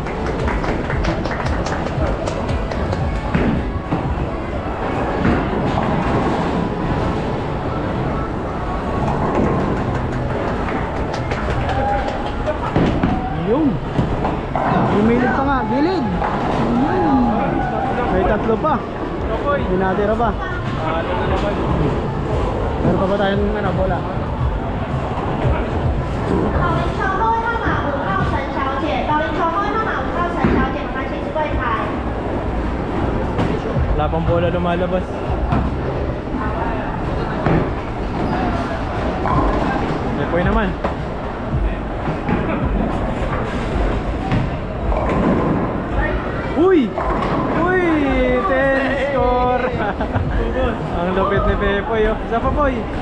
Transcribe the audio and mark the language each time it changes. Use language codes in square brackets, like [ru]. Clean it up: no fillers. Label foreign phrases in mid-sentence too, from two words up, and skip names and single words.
[tl] Yung umilid pa nga, gilid. May tatlo pa. May natira pa. Meron pa ba tayong bola? [zh] 保龄车后位号码5号陈小姐，保龄车后位号码5号陈小姐，麻烦请至柜台。 [tl] Wala pang bola lumalabas. Depoy naman. Uy! Uy! 10 score! Ang lupit ni Pepoy oh. Isa pa Poy!